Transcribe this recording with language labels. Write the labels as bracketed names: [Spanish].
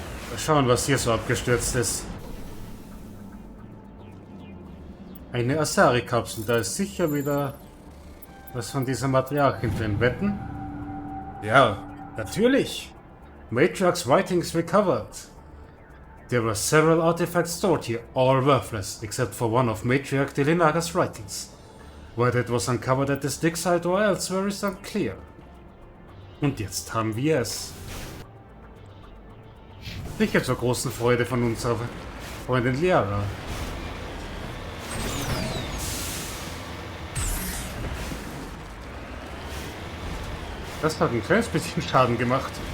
[German] Mal schauen, was hier so abgestürzt ist. Eine Asari-Kapsel, da ist sicher wieder was von dieser Matriarchin drin. Wetten? Ja, natürlich. [English] Matriarch's writings recovered. There were several artifacts stored here, all worthless, except for one of Matriarch Delinaga's writings. Whether it was uncovered at this dig site or elsewhere is unclear. [German] Und jetzt haben wir es. Sicher zur großen Freude von unserer Freundin Liara. Das hat ein kleines bisschen Schaden gemacht.